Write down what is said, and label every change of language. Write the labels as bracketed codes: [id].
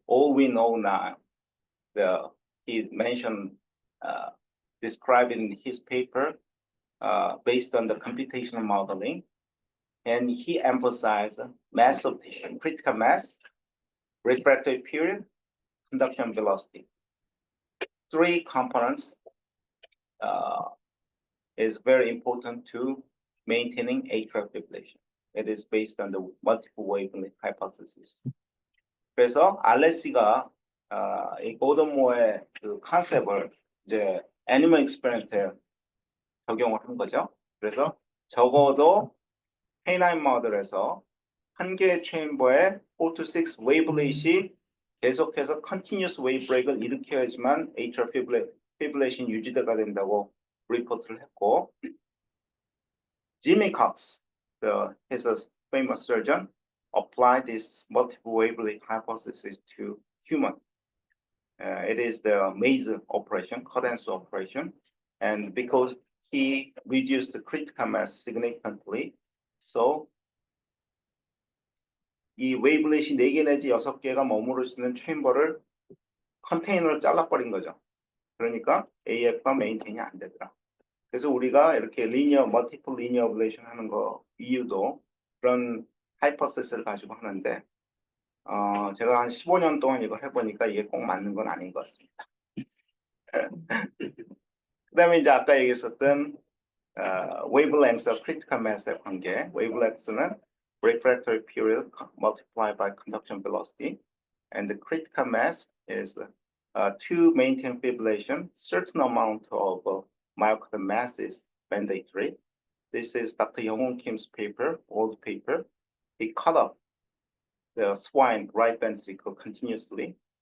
[en] All we know now, he mentioned, described in his paper based on the computational modeling, and he emphasized mass of tissue, critical mass, refractory period, conduction velocity. Three components is very important to maintaining atrial fibrillation. It is based on the multiple wavelength hypothesis. [ko] 그래서 알레시가 이 고든 모어의 그 컨셉을 이제 애니멀 익스페리먼트에 적용을 한 거죠. 그래서 적어도 K9 모델에서 한 개의 체인버에 4 to 6 웨이브렛이 계속해서 continuous wave break을 일으켜야지만 atrial fibrillation 유지가 된다고 리포트를 했고, [en] Jimmy Cox, he's a famous surgeon, applied this multiple wavelength hypothesis to human. It is the Maze operation, cadence operation, and because he reduced the critical mass significantly, so [ko] 이 웨이블렛이 4개 내지 6개가 머무를 수 있는 체인버를 컨테이너로 잘라버린 거죠. 그러니까 AF가 메인테인이 안 되더라. 그래서 우리가 이렇게 멀티플 리니어 어블레이션 하는 거 이유도 그런 하이퍼시스를 가지고 하는데, 제가 한 15년 동안 이걸 해보니까 이게 꼭 맞는 건 아닌 것 같습니다. 그 다음에 이제 아까 얘기했었던 wavelength와 critical mass의 관계. [en] wavelength는 refractory period multiplied by conduction velocity, and the critical mass is to maintain fibrillation, certain amount of myocardial mass is mandatory. This is Dr. Young Kim's paper, old paper. He cut up the swine right ventricle continuously.